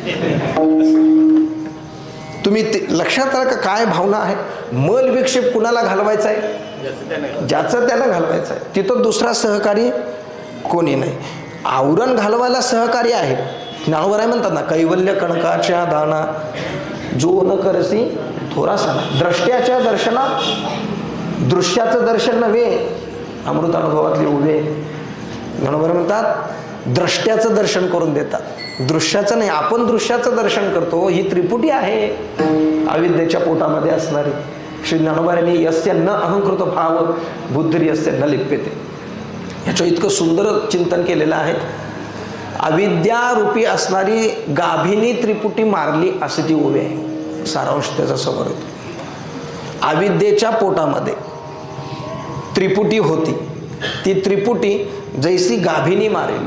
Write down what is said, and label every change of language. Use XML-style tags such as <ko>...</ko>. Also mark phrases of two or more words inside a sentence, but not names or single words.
<mr>तुम्ही लक्षात आलं का काय भावना आहे. मल विक्षेप कुणाला घालवायचा आहे, ज्याचं त्याला घालवायचं आहे. तिथं दुसरा सहकारी कोणी नाही. आवरण घालवायला सहकारी आहे. ज्ञानोबराय म्हणतात ना, कैवल्य कणकाच्या दाना जो न करसी थोरासा. द्रष्ट्याच्या दर्शनात दृश्याचं दर्शन नव्हे, अमृतानुभवातले उभे ज्ञानोबराय म्हणतात द्रष्ट्याचं दर्शन करून देतात, दृश्याचं नाही. आपण दृश्याचं दर्शन करतो. ही त्रिपुटी आहे अविद्येच्या पोटामध्ये असणारी. श्री ज्ञानोबारांनी</mr> <sa>यस्य न अहंकृत भाव बुद्धिर यस्य न लिप्यते,</sa> <mr>ह्याचं इतकं सुंदर चिंतन केलेलं आहे. अविद्यारूपी असणारी गाभिनी त्रिपुटी मारली असे ती उभी आहे. सारांश त्याचा समोर येतो. अविद्येच्या पोटामध्ये त्रिपुटी होती. ती त्रिपुटी जैसी गाभिनी मारली.</mr>